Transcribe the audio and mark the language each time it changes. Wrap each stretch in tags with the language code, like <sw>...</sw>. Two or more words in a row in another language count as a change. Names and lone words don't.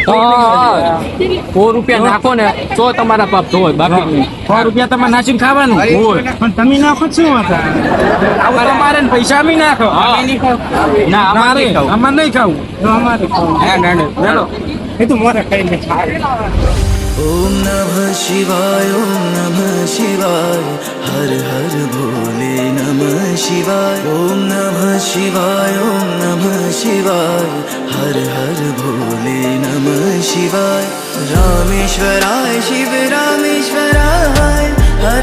<gu>100 રૂપિયા નાખો ને તો તમારા પાપ ધોય બાકી 100 રૂપિયા તમારે નાખીને ખાવાનું હોય પણ તમે નાખો શું હતા તમારે પૈસા બી નાખો ના અમારે નહીં ખાવું અમારે એ તો મોરે કઈ</gu> <sa>ओम नमः शिवाय ओम नमः शिवाय हर हर भोले नमः शिवाय ओम नमः शिवाय ओम नमः शिवाय हर हर भोले नमः शिवाय रामेश्वराय शिव रामेश्वराय हर</sa>